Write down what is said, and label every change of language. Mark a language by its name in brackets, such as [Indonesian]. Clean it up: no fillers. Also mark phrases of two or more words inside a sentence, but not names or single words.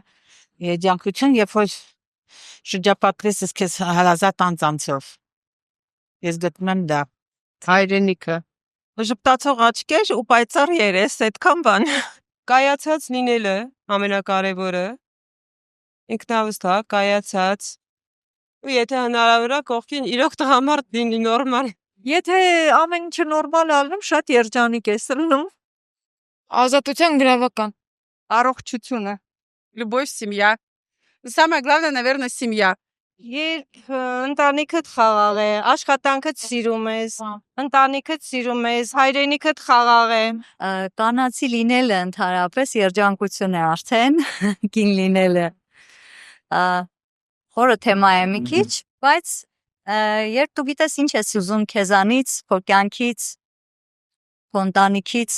[Armenian] Երջանկություն, երբ որ շրջապատես ես քեզ հարազատ անձանցով։ Ես գտնում եմ դա հայրենիքը։ Ժպտացող աչքեր ու պայծառ երես, այդքան բան։ Կայացած լինելը ամենակարևորը։ Ինքնավստահ, կայացած։ Ու եթե հնարավոր է կողքին իրոք տղամարդ լինի նորմալ։ Եթե ամեն ինչը նորմալ ալնում, շատ երջանիկ ես լինում։ Ազատության գրավական։ Առողջությունը։ [Russian] Любовь, семья. Самое главное, наверное, семья. [Armenian] Երբ ընտանիքդ խաղաղ է, աշխատանքդ սիրում ես, ընտանիքդ սիրում ես, հայրենիքդ խաղաղ է։ Կանացի լինելը ընդհանրապես երջանկություն է արդեն, կին լինելը։ Խորը թեմա է մի քիչ, բայց երբ դու գիտես ինչ ես ուզում քեզանից, քո կյանքից, քո ընտանիքից,